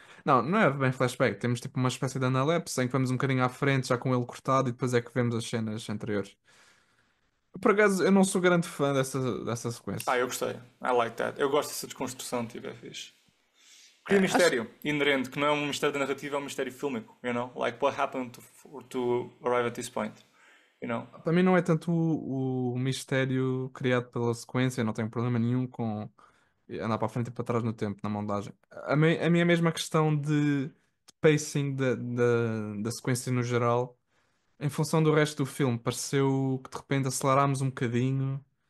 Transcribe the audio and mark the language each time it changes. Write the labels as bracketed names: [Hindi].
[Portuguese] Não, não é bem flashback, temos tipo uma espécie de analepse em que vamos um bocadinho à frente, já com ele cortado, e depois é que vemos as cenas anteriores. Por acaso, eu não sou grande fã dessa sequência. Eu gostei. [English] I like that. [Portuguese] Eu gosto dessa desconstrução, tipo, é fixe. Cria Acho. mistério inerente, que não é um mistério da narrativa, é um mistério fílmico, [English] you know? Like, what happened to arrive at this point, you know? [Portuguese] Para mim não é tanto o mistério criado pela sequência, não tenho problema nenhum com andar para a frente e para trás no tempo, na montagem. A minha mesma questão de pacing da sequência no geral, em função do resto do filme, pareceu que de repente acelerámos um bocadinho.